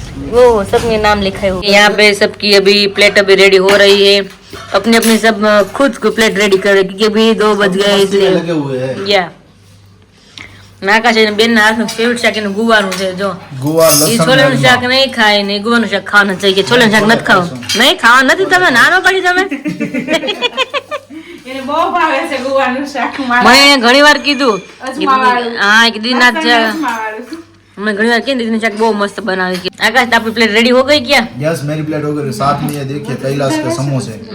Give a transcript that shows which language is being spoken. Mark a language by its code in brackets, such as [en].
[hi] वो सब में नाम लिखा है यहाँ पे सबकी अभी प्लेट अभी रेडी हो रही है अपनी अपनी सब खुद को प्लेट रेडी कर रहे क्योंकि अभी 2 बज गए इसलिए लगे हुए हैं. [gu] या નાકા છે બેન ના હાથનું ફેવરેટ શાક એનું ગુવાનું છે જો [hi] गुवार [gu] એ [hi] लसन [gu] છોલેનું શાક નહીં ખાય ને ગુવાનું શાક ખાવાનું છે કે છોલેનું શાક નથી ખાવું નહીં ખાવા નથી તમે નાનો પડી તમે એને બહુ ભાવે છે ગુવાનું શાક મને ઘણી વાર કીધું અજમાવાળું. હા કીધી ના અજમાવાળું. મને ઘણી વાર કીધું દીદીનું શાક બહુ મસ્ત બનાવે છે આકાશ આપણી પ્લેટ રેડી [hi] हो गई क्या यस मेरी प्लेट हो गई. साथ में ये देखिए कैलाश के समोसे.